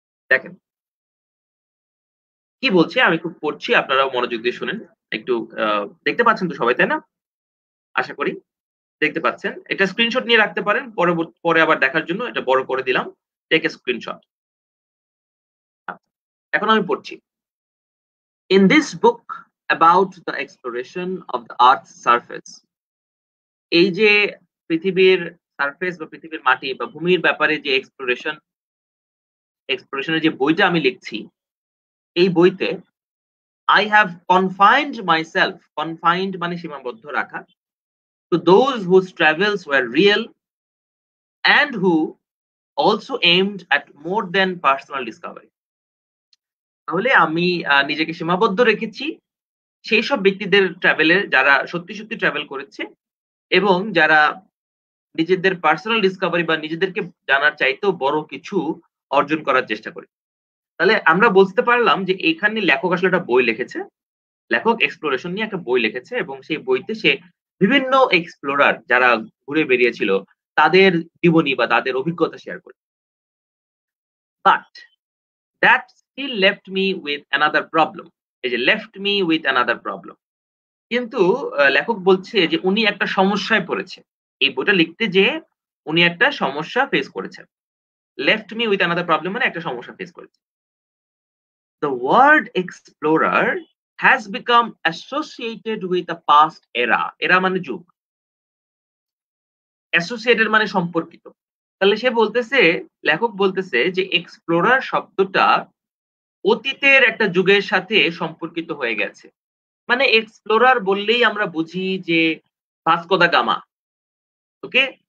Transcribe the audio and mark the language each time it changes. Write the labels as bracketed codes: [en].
[bn] দেখেন কি বলছি, আমি খুব পড়ছি, আপনারাও মনোযোগ দিয়ে শুনেন। একটু দেখতে পাচ্ছেন তো সবাই, তাই না? আশা করি দেখতে পাচ্ছেন। এটা স্ক্রিনশট নিয়ে রাখতে পারেন। পরে আবার দেখার জন্য এটা বড় করে দিলাম। [en] Take a screenshot. [bn] এখন আমি পড়ছি। [en] In this book about the exploration of the earth's surface, [bn] এই যে পৃথিবীর সারফেস বা পৃথিবীর মাটি বা ভূমির ব্যাপারে যে এক্সপ্লোরেশনের যে বইটা আমি লিখছি, এই বইতে [en] I have confined myself, confined [bn] মানে সীমাবদ্ধ রাখা, [en] to those whose travels were real and who also aimed at more than personal discovery. [bn] তাহলে আমি নিজেকে সীমাবদ্ধ রেখেছি সেই সব ব্যক্তিদের ট্রাভেলের যারা সত্যি সত্যি ট্রাভেল করেছে এবং যারা নিজেদের পার্সোনাল ডিসকভারি বা নিজেদেরকে জানার চাইতেও বড় কিছু অর্জন করার চেষ্টা করে। তাহলে আমরা বুঝতে পারলাম যে এখানে লেখক আসলে একটা বই লিখেছে। লেখক এক্সপ্লোরেশন নিয়ে একটা বই লিখেছে এবং সেই বইতে সে বিভিন্ন এক্সপ্লোরার যারা ঘুরে বেরিয়েছিল তাদের জীবনী বা তাদের অভিজ্ঞতা শেয়ার করে। [en] But that still left me with another problem. [bn] এই যে [en] left me with another problem, [bn] কিন্তু লেখক বলছে যে উনি একটা সমস্যায় পড়েছে। এই বইটা লিখতে যেয়ে উনি একটা সমস্যা ফেস করেছেন। [en] left me with another problem [bn] মানে একটা সমস্যা ফেস করেছে। [en] The word explorer has become associated with a past era. [bn] Era মানে যুগ, associated মানে সম্পর্কিত। তাহলে সে বলতেছে, লেখক বলতেছে যে এক্সপ্লোরার শব্দটা অতীতের একটা যুগের সাথে সম্পর্কিত হয়ে গেছে। মানে এক্সপ্লোরার বললেই আমরা বুঝি যে ভাস্কো দা গামা, ওকে?